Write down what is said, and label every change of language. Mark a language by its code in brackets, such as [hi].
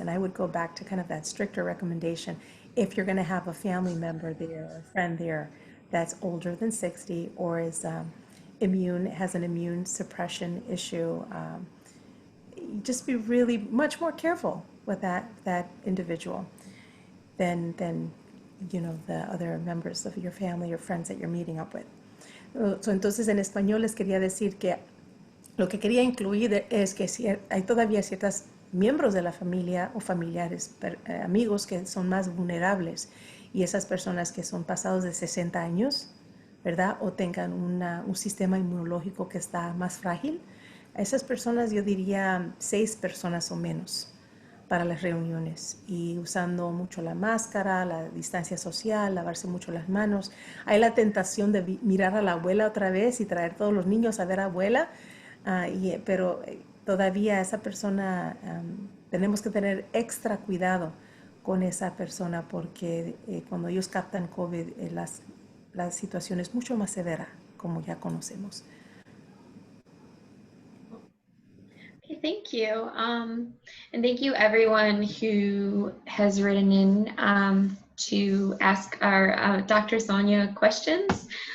[en] And I would go back to kind of that stricter recommendation if you're going to have a family member there or a friend there that's older than 60 or is has an immune suppression issue. Just be really much more careful with that individual than the other members of your family or friends that you're meeting up with. [es] Entonces, en español les quería decir que lo que quería incluir es que hay todavía ciertos miembros de la familia o familiares, amigos que son más vulnerables, y esas personas que son pasados de 60 años, ¿verdad? O tengan un sistema inmunológico que está más frágil. A esas personas yo diría 6 personas o menos para las reuniones, y usando mucho la máscara, la distancia social, lavarse mucho las manos. Hay la tentación de mirar a la abuela otra vez y traer todos los niños a ver a abuela, pero todavía esa persona, tenemos que tener extra cuidado con esa persona porque cuando ellos captan COVID, la situación es mucho más severa, como ya conocemos. [en] Okay, thank you. And thank you everyone who has written in to ask our Dr. Sonia questions.